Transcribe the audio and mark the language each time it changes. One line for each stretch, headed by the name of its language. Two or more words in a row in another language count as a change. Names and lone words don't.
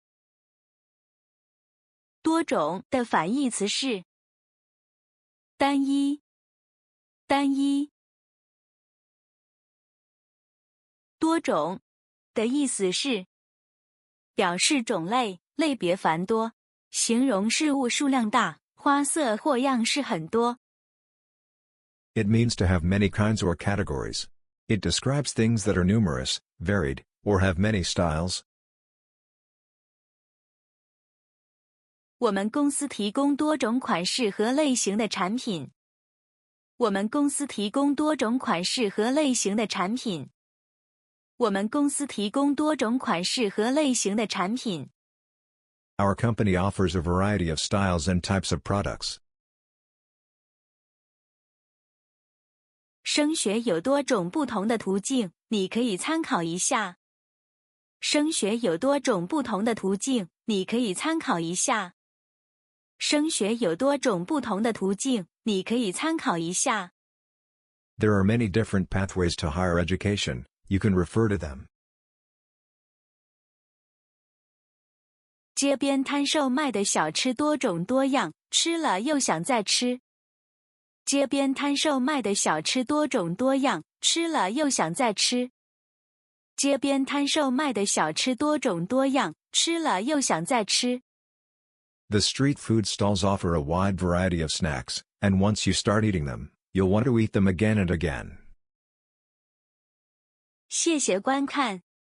Chinese: 多種的反義詞是單一，單一。多種的意思是表示種類、類別繁多，形容事物數量大，花色或樣式很多。
English: It means to have many kinds or categories. It describes things that are numerous, varied, or have many styles.
Chinese: 我們公司提供多種款式和類型的產品。我們公司提供多種款式和類型的產品。我們公司提供多種款式和類型的產品。
English: Our company offers a variety of styles and types of products.
Chinese: 升學有多種不同的途徑，你可以參考一下。升學有多種不同的途徑，你可以參考一下。升學有多種不同的途徑，你可以參考一下。
English: There are many different pathways to higher education. You can refer to them.
Chinese: 街邊攤售賣的小吃多種多樣，吃了又想再吃。街邊攤售賣的小吃多種多樣，吃了又想再吃。街邊攤售賣的小吃多種多樣，吃了又想再吃。
English: The street food stalls offer a wide variety of snacks, and once you start eating them, you'll want to eat them again and again.
Chinese: 謝謝觀看。